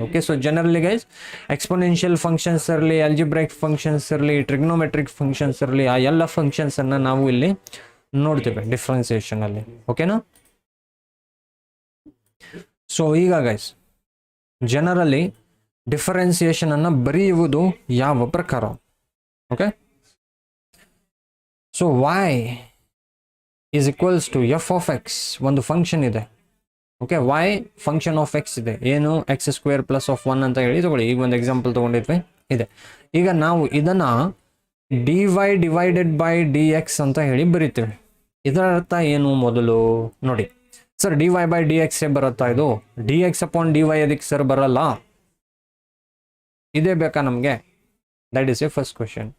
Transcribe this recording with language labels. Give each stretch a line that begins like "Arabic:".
Kannada: Okay, so generally guys exponential functions ಇರಲಿ, ಅಲ್ಜಿಬ್ರೈಕ್ functions ಇರಲಿ, trigonometric functions ಇರಲಿ, ಆ ಎಲ್ಲ ಫಂಕ್ಷನ್ಸ್ ಅನ್ನ ನಾವು ಇಲ್ಲಿ ನೋಡ್ತೇವೆ ಡಿಫ್ರೆನ್ಸಿಯೇಷನ್ ಅಲ್ಲಿ. ಓಕೆನಾ. ಸೊ ಈಗ ಗೈಸ್ ಜನರಲಿ ಡಿಫರೆನ್ಸಿಯೇಷನ್ ಅನ್ನ ಬರೆಯುವುದು ಯಾವ ಪ್ರಕಾರ.
English: okay, so y is equals to f of x,
Kannada: ಒಂದು ಫಂಕ್ಷನ್ ಇದೆ. Okay, y function of x ಇದೆ, ಏನು ಎಕ್ಸ್ ಸ್ಕ್ವೇರ್ ಪ್ಲಸ್ ಆಫ್ 1 ಅಂತ ಹೇಳಿ ತಗೊಳ್ಳಿ. ಈಗ ಒಂದು ಎಕ್ಸಾಂಪಲ್ ತಗೊಂಡಿದ್ವಿ ಇದೆ. ಈಗ ನಾವು ಇದನ್ನ dy ಡಿವೈಡೆಡ್ ಬೈ dx ಅಂತ ಹೇಳಿ ಬರೀತೇವೆ. ಇದರ ಅರ್ಥ ಏನು ಮೊದಲು ನೋಡಿ ಸರ್, dy ಬೈ dx ಬರುತ್ತಾ, ಇದು dx ಅಪಾನ್ dy ಅದಕ್ಕೆ ಸರ್ ಬರಲ್ಲ. ಇದೇ ಬೇಕಾ ನಮಗೆ?
English: That is a first question.